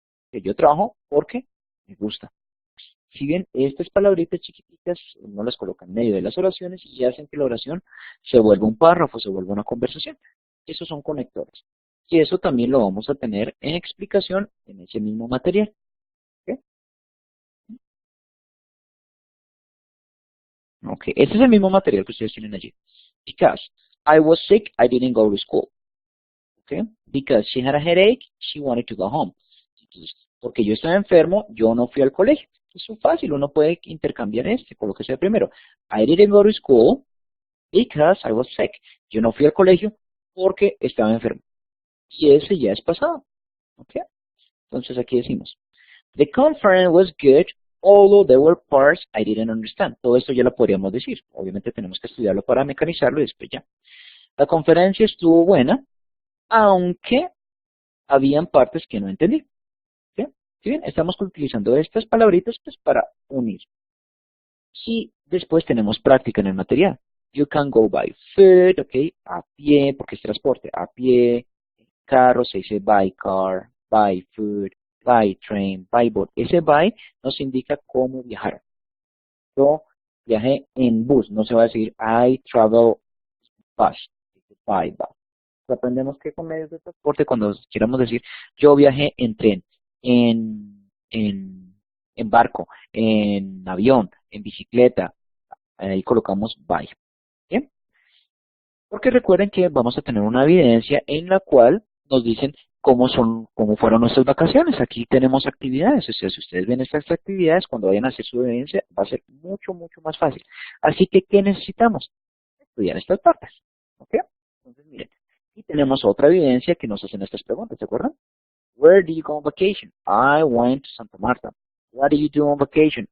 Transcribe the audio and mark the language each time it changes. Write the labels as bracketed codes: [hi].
[es] Que yo trabajo porque me gusta. Si bien estas palabritas chiquititas no las colocan en medio de las oraciones y hacen que la oración se vuelva un párrafo, se vuelva una conversación. Esos son conectores. Y eso también lo vamos a tener en explicación en ese mismo material. ¿Ok? Ok, este es el mismo material que ustedes tienen allí. [en] Because I was sick, I didn't go to school. Okay? Because she had a headache, she wanted to go home. [es] Entonces, porque yo estaba enfermo, yo no fui al colegio. Eso es fácil, uno puede intercambiar con lo que sea primero. [en] I didn't go to school because I was sick. [es] Yo no fui al colegio porque estaba enfermo. Y ese ya es pasado. Okay? Entonces aquí decimos, [en] the conference was good, although there were parts I didn't understand. [es] Todo esto ya lo podríamos decir. Obviamente tenemos que estudiarlo para mecanizarlo y después ya. La conferencia estuvo buena, aunque habían partes que no entendí. ¿Sí? ¿Sí bien? Estamos utilizando estas palabritas pues, para unir. Y después tenemos práctica en el material. [en] You can go by foot, ¿ok? [es] A pie, porque es transporte. A pie, carro, se dice [en] by car, by foot, by train, by boat. [es] Ese by nos indica cómo viajar. Yo viajé en bus, no se va a decir [en] I travel bus, by bus. [es] Aprendemos que con medios de transporte, cuando queramos decir, yo viajé en tren, en barco, en avión, en bicicleta, ahí colocamos by. ¿Bien? Porque recuerden que vamos a tener una evidencia en la cual nos dicen cómo fueron nuestras vacaciones. Aquí tenemos actividades. O sea, si ustedes ven estas actividades, cuando vayan a hacer su evidencia, va a ser mucho, mucho más fácil. Así que, ¿qué necesitamos? Estudiar estas partes. ¿Ok? Entonces, miren. Y tenemos otra evidencia que nos hacen estas preguntas, ¿se acuerdan? [en] Where did you go on vacation? I went to Santa Marta. What did you do on vacation?